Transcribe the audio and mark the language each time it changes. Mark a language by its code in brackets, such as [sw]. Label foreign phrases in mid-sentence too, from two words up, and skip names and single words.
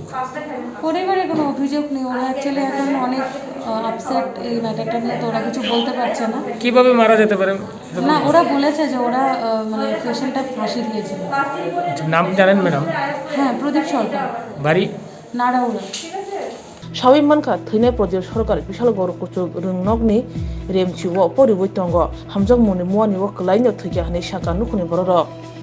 [bn] পরিবারে কোনো অভিযোগ নেই ওরা অ্যাকচুয়ালি এখন অনেক আপসেট এই ম্যাটারটা নিয়ে তো ওরা কিছু বলতে পারছে না কিভাবে মারা যেতে পারে না ওরা বলেছে যে ওরা মানে পেশেন্টটা ফাঁসি দিয়েছিল নাম জানেন ম্যাডাম হ্যাঁ প্রদীপ সরকার বাড়ি নারাউড়া [trp] sawi manka thine Pradip Sarkar bisal gor kuchuk rungnokni remchiwo poriboitongo hamjang moni muani wo klaino thikya hane saka nukuni bororo